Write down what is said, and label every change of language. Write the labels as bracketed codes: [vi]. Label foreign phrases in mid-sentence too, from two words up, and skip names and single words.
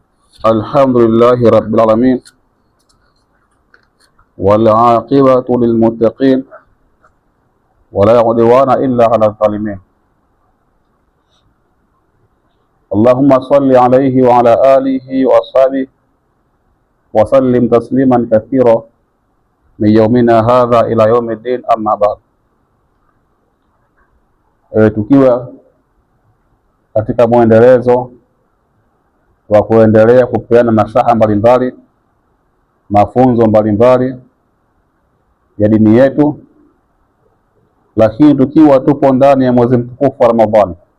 [ar] الحمد لله رب العالمين والعاقبة للمتقين ولا عدوان إلا على الظالمين. اللهم صل عليه وعلى آله وأصحابه وسلم تسليما كثيرا من يومنا هذا إلى يوم الدين أما بعد. [sw] Tukiwa katika mwendelezo wa kuendelea kupeana nasaha mbalimbali, mafunzo mbalimbali ya dini yetu, lakini tukiwa tupo ndani ya mwezi mtukufu wa Ramadhani,